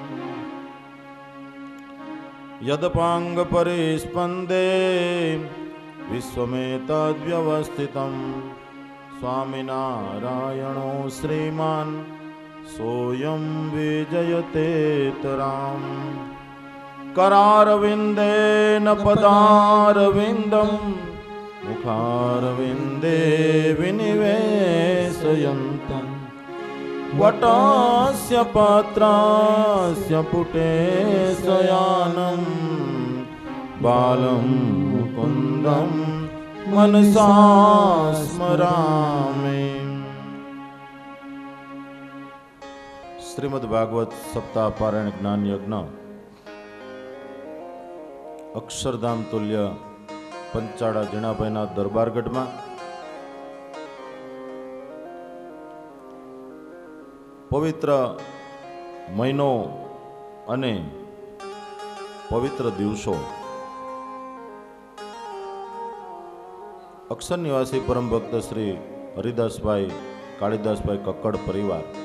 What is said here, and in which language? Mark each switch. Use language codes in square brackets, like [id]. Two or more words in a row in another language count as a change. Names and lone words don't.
[sa] યદપાંગ પરિસ્પંદે વિશ્વમેતદ્વ્યવસ્થિતં સ્વામિનારાયણો શ્રીમાન સોયં વિજયતેતરામ. करारविन्देन पदारविन्दं मुखारविन्दे विनिवेशयन्तं वटस्य पत्रस्य पुटे शयानं बालं मुकुन्दं मनसा स्मरामि. [gu] श्रीमद् भागवत सप्ताह पारायण ज्ञान यज्ञ અક્ષરધામ તુલ્ય પંચાળા જીણાભાઈના દરબારગઢમાં પવિત્ર મહિનો અને પવિત્ર દિવસો અક્ષર નિવાસી પરમ ભક્ત શ્રી હરિદાસભાઈ કાળીદાસભાઈ કક્કડ પરિવાર